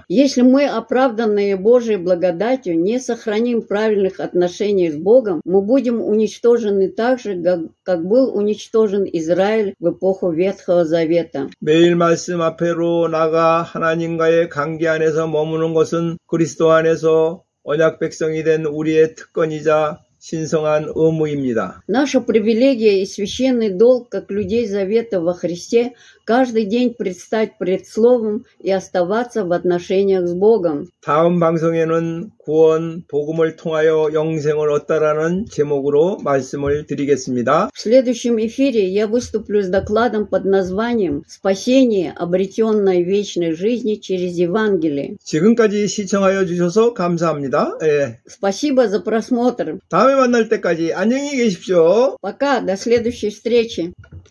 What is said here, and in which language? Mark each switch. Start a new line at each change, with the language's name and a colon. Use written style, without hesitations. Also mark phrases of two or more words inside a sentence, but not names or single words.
Russian: Если мы, оправданные Божьей благодатью, не сохраним правильных отношений с Богом, мы будем уничтожены так же, как был уничтожен Израиль в эпоху Ветхого Завета.
Korean: 매일 말씀 앞에로 나가 하나님과의 관계 안에서 머무는 것은 그리스도 안에서 언약 백성이 된 우리의 특권이자 신성한 의무입니다.
Russian: Наша привилегия и священный долг, как людей Завета во Христе, каждый день предстать пред Словом и оставаться в отношениях с Богом.
Korean: 다음 방송에는 구원, 복음을 통하여 영생을 얻다라는 제목으로 말씀을 드리겠습니다.
Russian: В следующем эфире я выступлю с докладом под названием «Спасение, обретенное вечной жизни через Евангелие».
Korean: 지금까지 시청하여 주셔서 감사합니다.
Russian: Спасибо за просмотр.
Korean: 다음에 만날 때까지 안녕히 계십시오.
Russian: Пока, до следующей встречи.